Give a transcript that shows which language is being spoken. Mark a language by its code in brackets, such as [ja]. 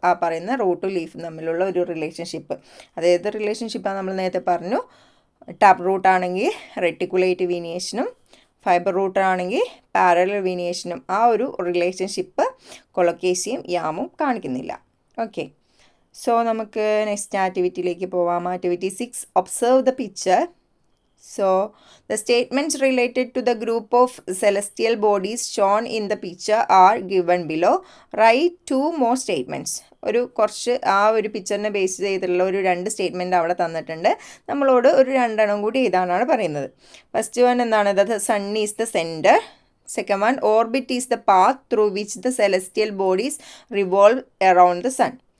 [ml] ആ പറയുന്ന റൂട്ടും ലീഫും തമ്മിലുള്ള ഒരു റിലേഷൻഷിപ്പ്. അതേത് റിലേഷൻഷിപ്പാണ് നമ്മൾ നേരത്തെ പറഞ്ഞു? ടാപ്പ് റൂട്ടാണെങ്കിൽ റെട്ടിക്കുലേറ്റ് വീനിയേഷനും ഫൈബർ റൂട്ടാണെങ്കിൽ പാരലൽ വീനിയേഷനും ആ ഒരു റിലേഷൻഷിപ്പ് കൊളോക്കേഷ്യയും യാമും കാണിക്കുന്നില്ല. ഓക്കെ, സോ നമുക്ക് നെക്സ്റ്റ് ആക്ടിവിറ്റിയിലേക്ക് പോവാം. [en] Activity 6, observe the picture. So, the statements related to the group of celestial bodies shown in the picture are given below. Write 2 more statements. [ml] കുറച്ച് ആ ഒരു പിക്ചറിനെ base ചെയ്തിട്ടുള്ള 2 statement അവിടെ തന്നിട്ടുണ്ട്. നമ്മളോട് 2 എണ്ണം കൂടി ഇതാണ് പറയുന്നത്. ഫസ്റ്റ് വൺ എന്താണ്? [en] The sun is the centre. Second one, orbit is the path through which the celestial bodies revolve around the sun.